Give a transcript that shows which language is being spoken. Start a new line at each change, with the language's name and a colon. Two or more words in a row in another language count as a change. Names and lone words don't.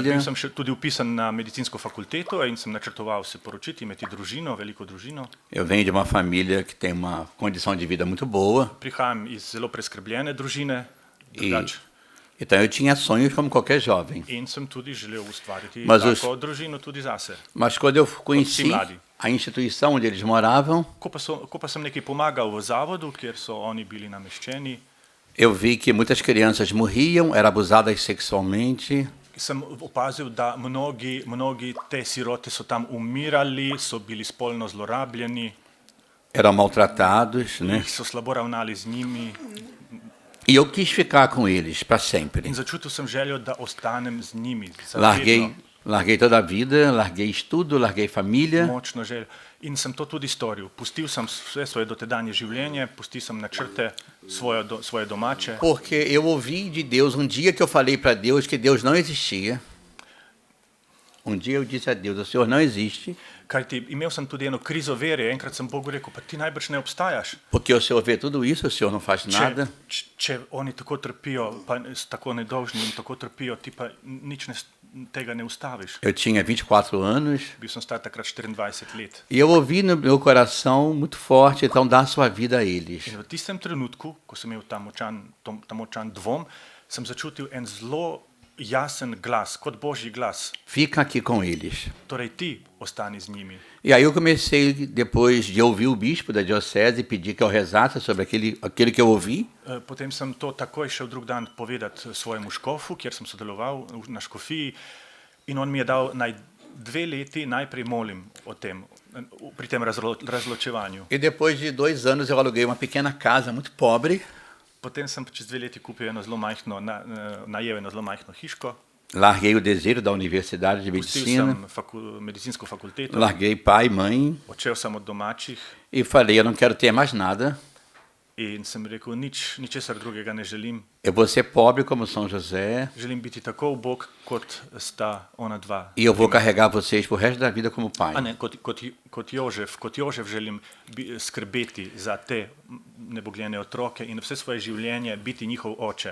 Slovenian: Bil sem še tudi vpisan na medicinsko fakulteto in sem načrtoval se poročiti, imeti družino, veliko družino.
Portuguese: Eu venho de uma família que tem uma condição de vida muito boa.
Slovenian: Prihajam iz zelo preskrbljene družine, drugače.
Portuguese: Então eu tinha sonhos como qualquer jovem.
Slovenian: In sem tudi želel ustvariti
Portuguese: Mas
Slovenian: tako družino tudi zase.
Portuguese: Mas quando eu conheci
Slovenian: mladi.
Portuguese: a instituição onde eles moravam,
Slovenian: Ko pa sem nekaj pomagal v zavodu, kjer so oni bili nameščeni,
Portuguese: eu vi que muitas crianças morriam, eram abusadas sexualmente.
Slovenian: sem opazil, da mnogi te sirote so tam umirali, so bili spolno zlorabljeni,
Portuguese: Eram maltratados, né?
Slovenian: so slabo ravnali z njimi.
Portuguese: E eu quis ficar com eles para sempre.
Slovenian: In začutil sem željo, da ostanem z njimi. za
Portuguese: Larguei,
Slovenian: vedno.
Portuguese: larguei toda a vida, larguei estudo, larguei família.
Slovenian: Močno željo. In sem to tudi storil. Pustil sem vse svoje dotedanje življenje, pustil sem načrte svoje domače.
Portuguese: Porque eu ouvi de Deus, um dia que eu falei para Deus que Deus não existia. Um dia eu disse a Deus, o Senhor não existe,
Slovenian: Kajti imel sem tudi eno krizo vere. Enkrat sem Bogu rekel, pa ti najbrž ne obstajaš.
Portuguese: porque o Senhor vê tudo isso, o Senhor não faz nada.
Slovenian: Če oni tako trpijo, pa so tako nedolžni in tako trpijo, ti pa nič tega ne ustaviš.
Portuguese: Eu tinha 24 anos
Slovenian: Bil sem star takrat 24 let.
Portuguese: e eu ouvi no meu coração muito forte, então dá a sua vida a eles.
Slovenian: In v tistem trenutku, ko sem imel ta močan dvom, sem začutil en zelo jasen glas, kot božji glas.
Portuguese: Fica aqui com eles.
Slovenian: Torej ti ostani z njimi.
Portuguese: E aí eu comecei, depois de ouvir o bispo da diocese, pedir que eu rezasse sobre aquilo que eu ouvi.
Slovenian: Potem sem to takoj šel drug dan povedati svojemu škofu, kjer sem sodeloval na škofiji, in on mi je dal naj 2 leti najprej molim o tem, pri tem razločevanju.
Portuguese: E depois de 2 anos eu aluguei uma pequena casa muito pobre.
Slovenian: Potem sem čez 2 leti kupil eno zelo majhno, najel eno zelo majhno hiško.
Portuguese: Larguei o desejo da Universidade de
Slovenian: Pustil
Portuguese: Medicina.
Slovenian: sem medicinsko fakulteto,
Portuguese: Larguei pai e mãe
Slovenian: odšel sem od domačih
Portuguese: e falei, eu não quero ter mais nada.
Slovenian: in sem rekel, ničesar drugega ne želim.
Portuguese: Eu vou ser pobre como São José
Slovenian: Želim biti tako ubog, kot sta ona dva.
Portuguese: e eu vou carregar vocês pro resto da vida como pai.
Slovenian: A ne, kot Jožef želim skrbeti za te nebogljene otroke in vse svoje življenje biti njihov oče.